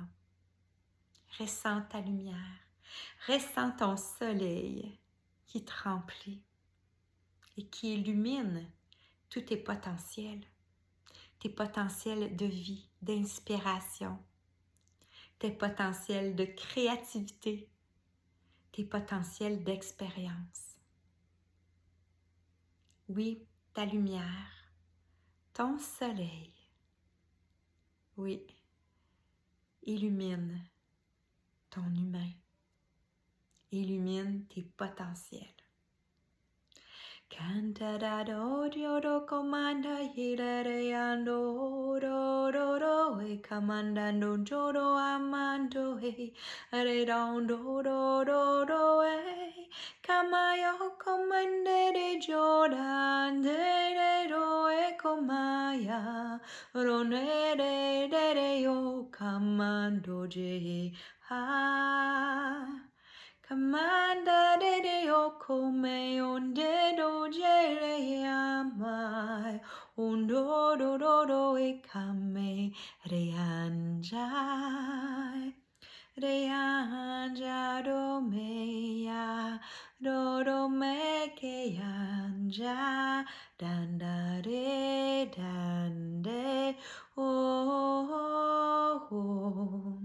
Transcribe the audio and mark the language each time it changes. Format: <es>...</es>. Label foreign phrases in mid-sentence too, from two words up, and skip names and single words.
<fr>Ressens ta lumière, ressens ton soleil qui te remplit et qui illumine tous tes potentiels de vie, d'inspiration, tes potentiels de créativité, tes potentiels d'expérience. Oui, ta lumière, ton soleil, oui, illumine ton humain, illumine tes potentiels. Canta do do comanda hirare ando do e comanda no joro amando e re do e kamayo comande de jodan de do e comaya rone de yo comando je ha. Kamanda de yoko me onde do jere amai ondo do e kame reanjai do meya do me ke anja dande oh.</fr>